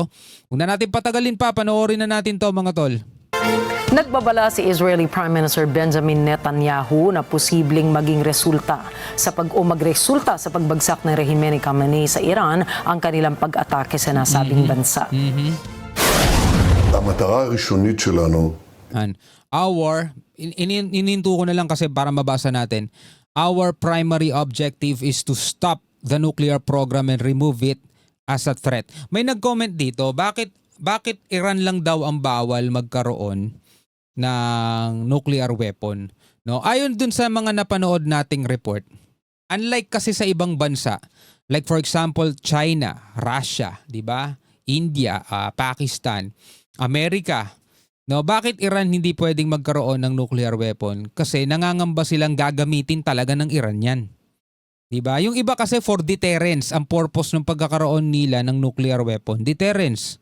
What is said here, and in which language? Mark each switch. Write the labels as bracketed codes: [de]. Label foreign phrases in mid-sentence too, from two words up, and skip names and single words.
[tl] Huwag na natin patagalin pa, panoorin na natin to mga tol. Nagbabala si [en] Israeli Prime Minister [tl] Benjamin Netanyahu na posibleng maging magresulta sa pagbagsak ng rehimen ni Khamenei sa Iran ang kanilang pag-atake sa nasabing bansa. [he] המטרה הראשונית שלנו [tl] ininto ko na lang kasi para mabasa natin. [en] Our primary objective is to stop the nuclear program and remove it as a threat. [tl] May nag-comment dito, bakit Iran lang daw ang bawal magkaroon ng [en] nuclear weapon? [tl] No? Ayon dun sa mga napanood nating report, unlike kasi sa ibang bansa, [en] like for example China, Russia, [tl] 'di ba? India, Pakistan, Amerika. No, bakit Iran hindi pwedeng magkaroon ng [en] nuclear weapon? [tl] Kasi nangangamba silang gagamitin talaga ng Iran 'yan. 'Di ba? Yung iba kasi [en] for deterrence [tl] ang purpose ng pagkakaroon nila ng [en] nuclear weapon, [tl] deterrence.